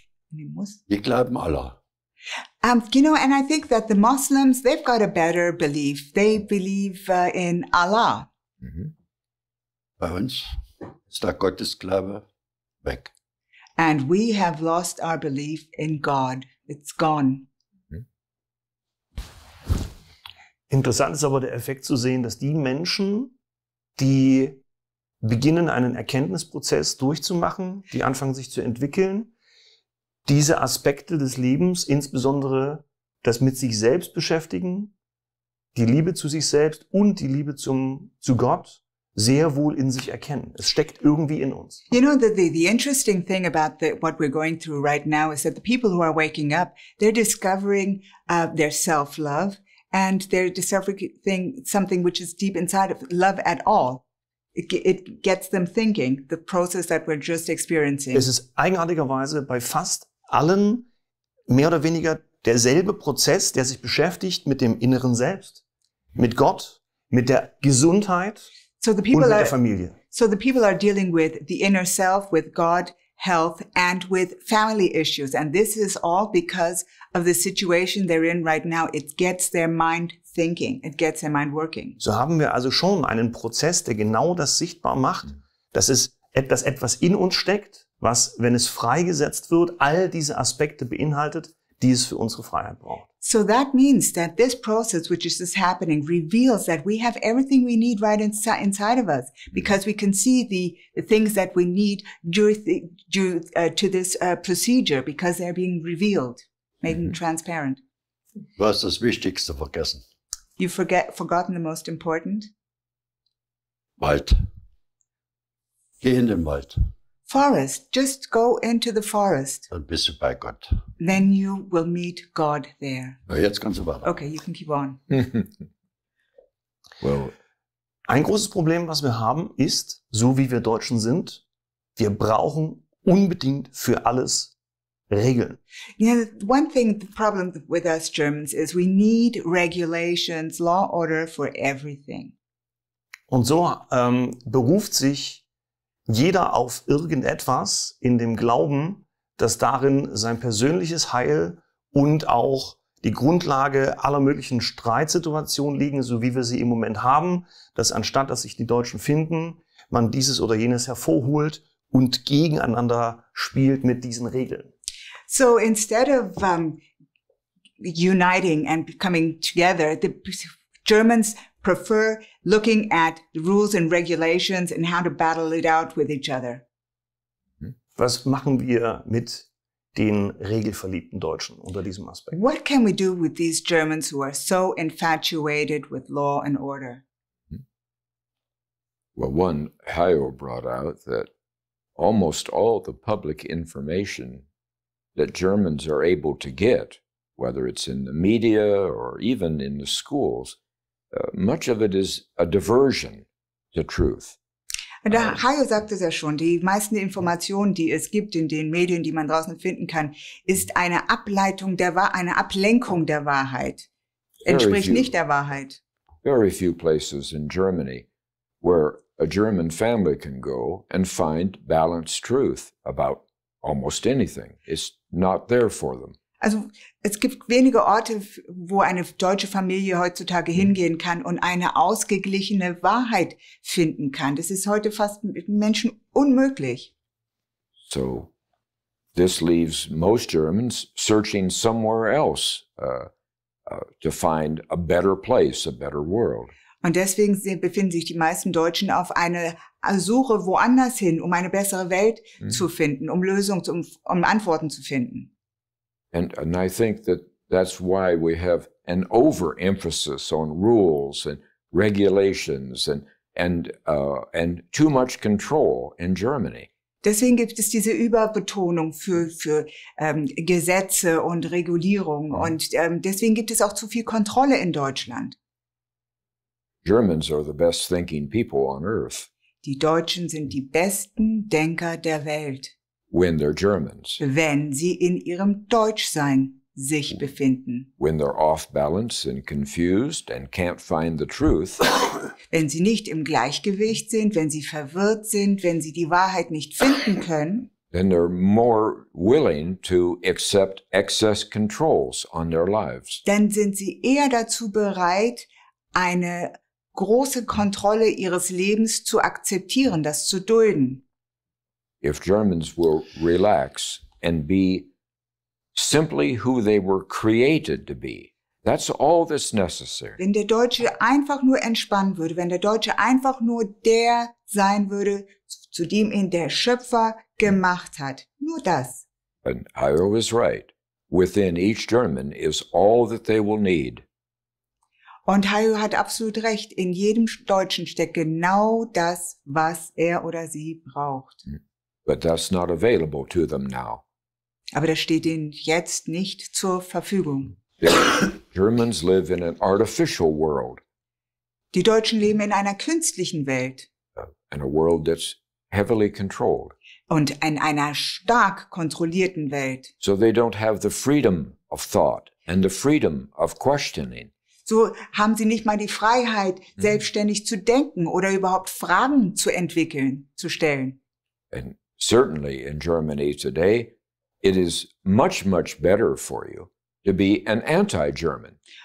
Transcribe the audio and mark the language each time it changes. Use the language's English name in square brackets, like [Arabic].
[German] Die glauben Allah. [English] You know, and I think that the Muslims, they've got a better belief. They believe in Allah. [German] Bei uns ist der Gottesglaube weg. [English] And we have lost our belief in God. It's gone. [German] Interessant ist aber der Effekt zu sehen, dass die Menschen, die beginnen, einen Erkenntnisprozess durchzumachen, die anfangen sich zu entwickeln, diese Aspekte des Lebens, insbesondere das mit sich selbst beschäftigen, die Liebe zu sich selbst und die Liebe zu Gott, sehr wohl in sich erkennen. Es steckt irgendwie in uns. [English] You know, the interesting thing about what we're going through right now is that the people who are waking up, they're discovering their self-love, and they're discovering something which is deep inside of love at all. It gets them thinking, the process that we're just experiencing. [German] Es ist eigenartigerweise bei fast allen mehr oder weniger derselbe Prozess, der sich beschäftigt mit dem inneren Selbst, mit Gott, mit der Gesundheit und mit der Familie. [English] So the people are dealing with the inner self, with God, health, and with family issues. And this is all because of the situation they're in right now. It gets their mind thinking. It gets their mind working. [German] So haben wir also schon einen Prozess, der genau das sichtbar macht, dass etwas in uns steckt, was, wenn es freigesetzt wird, all diese Aspekte beinhaltet, die es für unsere Freiheit braucht. [English] So that means that this process, which is just happening, reveals that we have everything we need right inside of us, because we can see the things that we need due to this procedure, because they're being revealed, made transparent. [German] Du hast das Wichtigste vergessen. [English] You've forgotten the most important? [German] Wald. Geh in den Wald. [English] Forest. Just go into the forest. [German] Dann bist du bei Gott. [English] Then you will meet God there. [German] Ja, jetzt kannst du weiter. [English] Okay, you can keep on. Well, [German] ein großes Problem, was wir haben, ist, so wie wir Deutschen sind, wir brauchen unbedingt für alles Regeln. [English] Yeah, one thing, the problem with us Germans is we need regulations, law, order for everything. [German] Und so beruft sich jeder auf irgendetwas in dem Glauben, dass darin sein persönliches Heil und auch die Grundlage aller möglichen Streitsituationen liegen, so wie wir sie im Moment haben, dass anstatt, dass sich die Deutschen finden, man dieses oder jenes hervorholt und gegeneinander spielt mit diesen Regeln. [English] So instead of uniting and coming together, the Germans prefer looking at the rules and regulations and how to battle it out with each other. [German] Was machen wir mit den regelverliebten Deutschen unter diesem Aspekt? [English] What can we do with these Germans who are so infatuated with law and order? Well, one, Hayo brought out that almost all the public information that Germans are able to get, whether it's in the media or even in the schools, much of it is a diversion to truth. [German] Und Hayo sagt es ja schon, die meisten Informationen, die es gibt in den Medien, die man draußen finden kann, ist eine Ableitung eine Ablenkung der Wahrheit. Entspricht nicht der Wahrheit. [English] Very few places in Germany where a German family can go and find balanced truth about almost anything. It's not there for them. [German] Also es gibt wenige Orte, wo eine deutsche Familie heutzutage hingehen kann und eine ausgeglichene Wahrheit finden kann. Das ist heute fast mit Menschen unmöglich. [English] So this leaves most Germans searching somewhere else to find a better place, a better world. [German] Und deswegen befinden sich die meisten Deutschen auf eine Suche woanders hin, um eine bessere Welt zu finden, um Lösungen, um Antworten zu finden. [English] And I think that that's why we have an overemphasis on rules and regulations and too much control in Germany. [German] Deswegen gibt es diese Überbetonung für Gesetze und Regulierung und deswegen gibt es auch zu viel Kontrolle in Deutschland. [English] Germans are the best thinking people on earth. [German] Die Deutschen sind die besten Denker der Welt. [English] When they're Germans. [German] Wenn sie in ihrem Deutschsein sich befinden. [English] When they're off balance and confused and can't find the truth. [German] Wenn sie nicht im Gleichgewicht sind, wenn sie verwirrt sind, wenn sie die Wahrheit nicht finden können. [English] Then they're more willing to accept excess controls on their lives. [German] Dann sind sie eher dazu bereit, eine große Kontrolle ihres Lebens zu akzeptieren, das zu dulden. [English] If Germans will relax and be simply who they were created to be, that's all that's necessary. [German] Wenn der Deutsche einfach nur entspannen würde, wenn der Deutsche einfach nur der sein würde, zu dem ihn der Schöpfer gemacht hat, nur das. [English] And Hayo is right. Within each German is all that they will need. [German] Und Hayo hat absolut recht. In jedem Deutschen steckt genau das, was er oder sie braucht. [English] But that's not available to them now. [German] Aber das steht ihnen jetzt nicht zur Verfügung. [English] Germans live in an artificial world. [German] Die Deutschen leben in einer künstlichen Welt. [English] In a world that's heavily controlled. [German] Und in einer stark kontrollierten Welt. [English] So they don't have the freedom of thought and the freedom of questioning. [German] So haben sie nicht mal die Freiheit, selbstständig zu denken oder überhaupt Fragen zu entwickeln, zu stellen. [English] And certainly in Germany today, it is much, much better for you to be an anti-German.